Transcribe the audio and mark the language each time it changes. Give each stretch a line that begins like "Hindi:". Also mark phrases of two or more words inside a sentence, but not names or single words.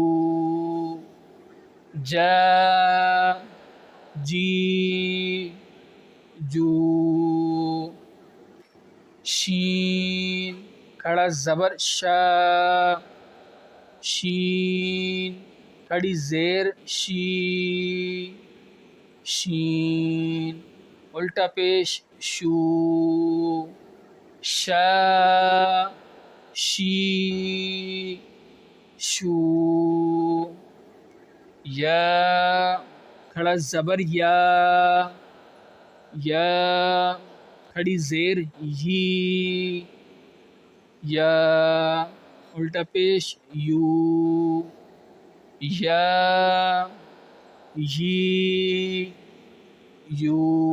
Urdu: جا جی جو، شین کھڑا زبر شا، شین کھڑی زیر شی، شین الٹا پیش شو، شا شی شو، یا کھڑا زبر یا، یا کھڑی زیر یی، یا الٹا پیش یو، یا یی یو۔